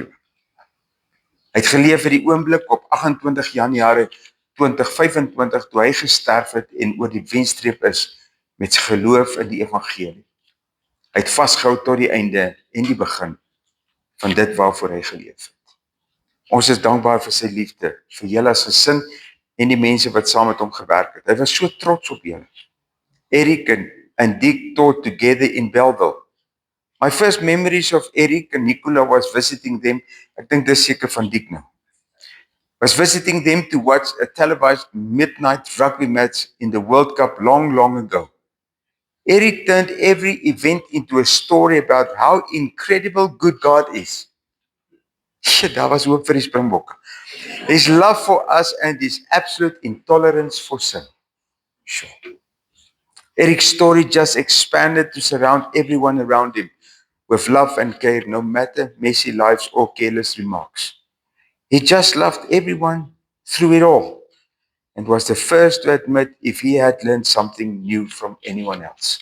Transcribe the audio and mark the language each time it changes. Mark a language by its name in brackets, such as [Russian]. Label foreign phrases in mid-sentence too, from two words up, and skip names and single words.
[Afrikaans] Hy het geleef vir die oomblik op 28 Januarie 2025 toe hy gesterf het en oor die wenstreep is met sy geloof in die evangelie. Hy het vasgehou tot die einde en die begin van dit waarvoor hy geleef het. Ons is dankbaar vir sy liefde, vir julle as gesin en die mense wat saam met hom gewerk het. Hy was so trots op julle. [English] Erik and Dick taught together in Bellville. My first memories of Erik and Nicola was visiting them, [Afrikaans] ek dink dis seker van Dick nou, [English] was visiting them to watch a televised midnight rugby match in the World Cup long ago. Erik turned every event into a story about how incredible good God is. Shit, [Afrikaans] daar was hoop vir die Springbokke. [English] His love for us and his absolute intolerance for sin. Sure. Erik's story just expanded to surround everyone around him with love and care, no matter messy lives or careless remarks. He just loved everyone through it all and was the first to admit if he had learned something new from anyone else.